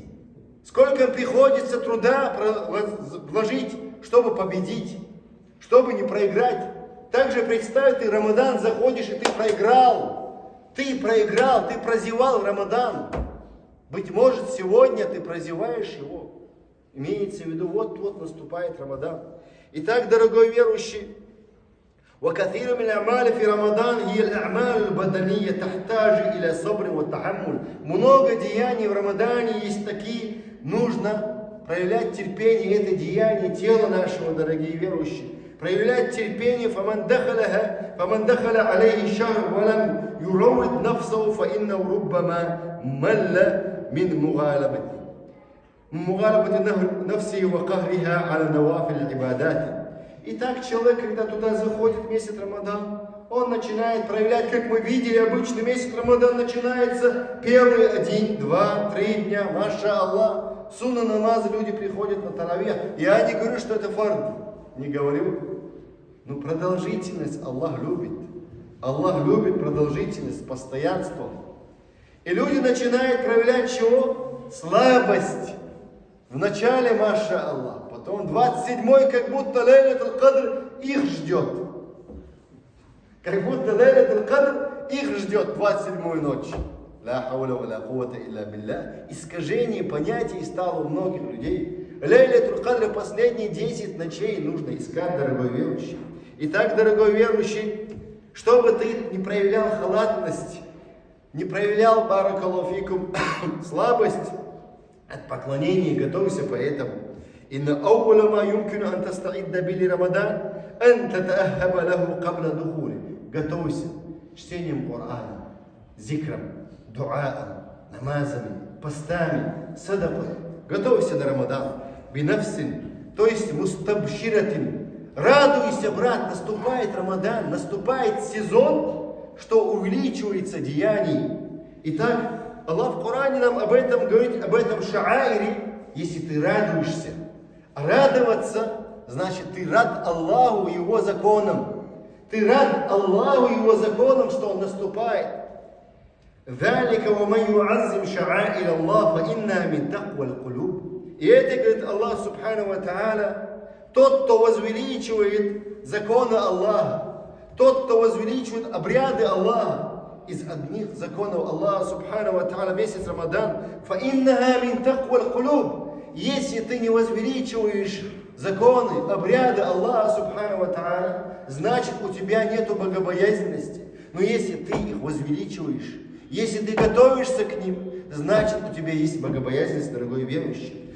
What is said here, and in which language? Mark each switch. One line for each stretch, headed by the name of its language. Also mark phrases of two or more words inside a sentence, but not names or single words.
Russian: Сколько приходится труда вложить, чтобы победить, чтобы не проиграть. Также представь, ты в Рамадан заходишь, и ты проиграл. Ты проиграл, ты прозевал Рамадан. Быть может, сегодня ты прозеваешь его. Имеется в виду, вот наступает Рамадан. Итак, дорогой верующий,
Arabic: وكثير من الأعمال في رمضان هي الأعمال البدنية تحتاج إلى صبر وتحمل.
Russian: Много деяний в Рамадане есть такие, нужно проявлять терпение, это деяние тела нашего, дорогие верующие. Проявлять терпение,
Arabic: فمن دخل عليه شهر ولم يروض نفسه فإنه ربما مل من مغالبة نفسه وقهرها على نوافل العبادات.
Russian: Итак, человек, когда туда заходит в месяц Рамадан, он начинает проявлять, как мы видели, обычно месяц Рамадан начинается первые 1, 2, 3 дня,
Arabic: ما شاء الله.
Russian: Сунна намазы, люди приходят на таравих. Я не говорю, что это фард, не говорю. Но продолжительность Аллах любит. Аллах любит продолжительность, постоянство. И люди начинают проявлять чего? Слабость. Вначале,
Arabic: ما شاء الله,
Russian: потом 27-й, как будто Лейлятуль Кадр их ждет. Как будто Лейлятуль Кадр их ждет 27-ю ночь.
Arabic: لا حول ولا قوة إلا بالله.
Russian: Искажение понятий стало у многих людей. Лейлятуль Кадр последние 10 ночей нужно искать, дорогой верующий. Итак, дорогой верующий, чтобы ты не проявлял халатность, не проявлял,
Arabic: بارك الله فيكم,
Russian: слабость от поклонения, готовься поэтому.
Arabic: إن أول ما يمكن أن تستعد به لرمضان أن تتأهب له قبل دخوله.
Russian: Готовься чтением Корана, зикром, дуаом, намазами, постами, садакой. Готовься на Рамадан. Бинафсин, то есть мустабширатин. Радуйся, брат, наступает Рамадан, наступает сезон, что увеличивается деяний. Итак, Аллах в Коране нам об этом говорит, об этом шаире, если ты радуешься. Радоваться, значит, ты рад Аллаху и Его законам. Ты рад Аллаху и Его законам, что Он наступает.
Arabic: ذَلِكَ وَمَنْ يُعَزِّمْ شَعَائِرَ اللَّهِ فَإِنَّهَا مِنْ تَقْوَى الْقُلُوبِ.
Russian: И это, говорит Аллах
Arabic: سبحانه وتعالى,
Russian: тот, кто возвеличивает законы Аллаха, тот, кто возвеличивает обряды Аллаха, из одних законов Аллаха
Arabic: سبحانه وتعالى
Russian: месяц Рамадан,
Arabic: فَإِنَّهَا مِنْ تَقْوَى الْقُلُوبِ.
Russian: Если ты не возвеличиваешь законы, обряды Аллаха
Arabic: سبحانه وتعالى,
Russian: значит, у тебя нету богобоязненности. Но если ты их возвеличиваешь, если ты готовишься к ним, значит, у тебя есть богобоязненность, дорогой верующий.